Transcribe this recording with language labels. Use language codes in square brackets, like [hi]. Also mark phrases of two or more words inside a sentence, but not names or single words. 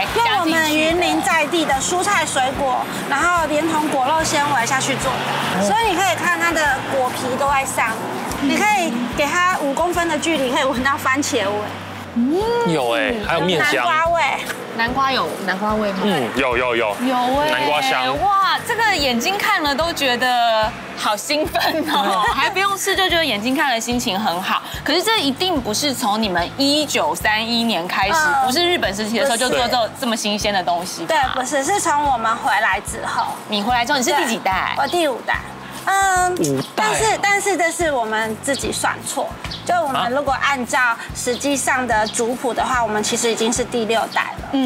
[zh] 用我們云林在地的蔬菜水果，然後連同果肉纖維下去做的，所以你可以看它的果皮都在上面，你可以給它5公分的距離，可以聞到番茄味。有哎，還有面香。南瓜味。南瓜有南瓜味吗？有哎，南瓜香。哇，这個眼睛看了都覺得好興奮哦，還不用吃就覺得眼睛看了心情很好。可是這一定不是從你們1931年開始，不是日本時期的時候就做這麼新鮮的東西。對，不是，是從我們回來之後。你回來之後，你是第幾代？我第5代。但是這是我們自己算錯，就我們如果按照實際上的族譜的話，我們其實已經是第6代了。